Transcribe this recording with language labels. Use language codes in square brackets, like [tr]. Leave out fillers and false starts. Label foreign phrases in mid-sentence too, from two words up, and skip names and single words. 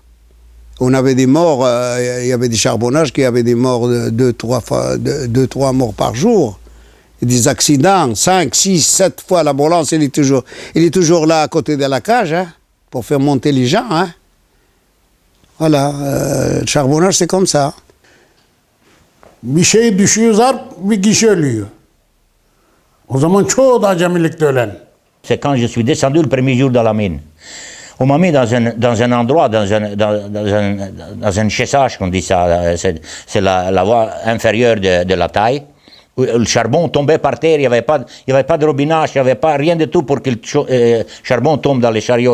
[fr] On avait des morts, il y avait des charbonnages qui avaient des morts de 2-3 morts par jour. Et des accidents, 5, 6, 7 fois. L'ambulance, il est toujours là à côté de la cage, hein, pour faire monter les gens. Hein. Voilà, le charbonnage, c'est comme ça. [tr] Bir şey düşüyor zarp, bir kişi ölüyor. O zaman çoğu da acemilikte ölen. [fr] C'est quand je suis descendu le premier jour dans la mine. On m'a mis dans un endroit, dans un chessage, qu'on dit ça. C'est la voie inférieure de la taille. Où le charbon tombait par terre, il n'y avait pas de robinage, il n'y avait pas rien de tout pour que le charbon tombe dans les chariots.